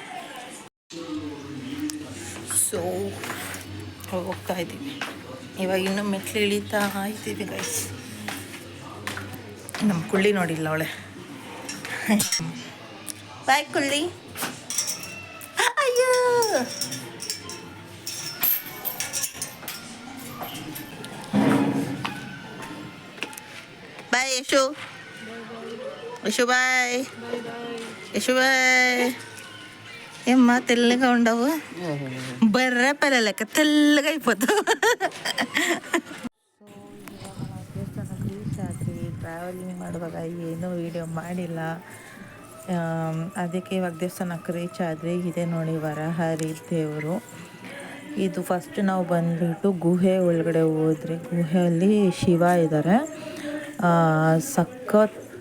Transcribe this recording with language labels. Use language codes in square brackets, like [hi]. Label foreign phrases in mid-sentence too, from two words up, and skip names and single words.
[kn] ಸೊ ಹೋಗ್ತಾ ಇದ್ದೀವಿ ಇವಾಗ ಇನ್ನೂ ಮೆಟ್ಲು ಇಳಿತಾ ಇದ್ದೀವಿ ಗೈಸ್ ನಮ್ಮ ಕುಳ್ಳಿ ನೋಡಿಲ್ಲ ಅವಳೆ ಬಾಯ್ ಕುಳ್ಳಿ ಅಯ್ಯೋ ಬಾಯ್ ಯಶು [te] యశు బాయ్ యశు బాయ్ ఏమ్మా తెల్లగా ఉండవు బర్రె పిల్ల లెక్క తెల్లగా అయిపోతావు [kn] ಟ್ರಾವೆಲಿಂಗ್ ಮಾಡುವಾಗ ಏನೂ ವೀಡಿಯೋ ಮಾಡಿಲ್ಲ ಅದಕ್ಕೆ ಇವಾಗ ದೇವಸ್ಥಾನಕ್ಕೆ ರೀಚ್ ಆದರೆ ಇದೆ ನೋಡಿ ವರಹರಿ ದೇವರು ಇದು ಫಸ್ಟ್ ನಾವು ಬಂದುಬಿಟ್ಟು ಗುಹೆ ಒಳಗಡೆ ಹೋದ್ರಿ ಗುಹೆಯಲ್ಲಿ ಶಿವ ಇದ್ದಾರೆ ಸಖತ್ತು